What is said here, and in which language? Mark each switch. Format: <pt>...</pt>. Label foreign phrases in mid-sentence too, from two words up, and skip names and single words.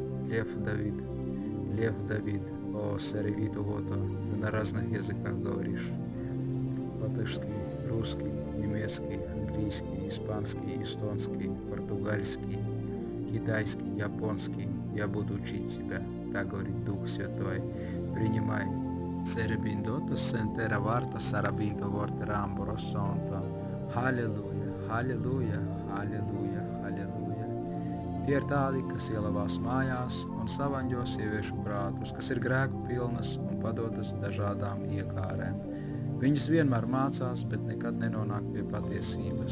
<ru>Лев Давид, о Саревиту Гото, ты на разных языках говоришь. Латышский, русский, немецкий, английский, испанский, эстонский, португальский, китайский, японский. Я буду учить тебя, так говорит Дух Святой. Принимай. Серебиндото сентера варто сарабинто ворте рамборо сонто.</ru> <lv>Halleluja, halleluja, halleluja, halleluja. Tie ir tādi, kas ielavās mājās un savaņģo sieviešu prātus, kas ir grēku pilnas un padodas dažādām iekārēm. Viņas vienmēr mācās, bet nekad nenonāk pie patiesības.</lv>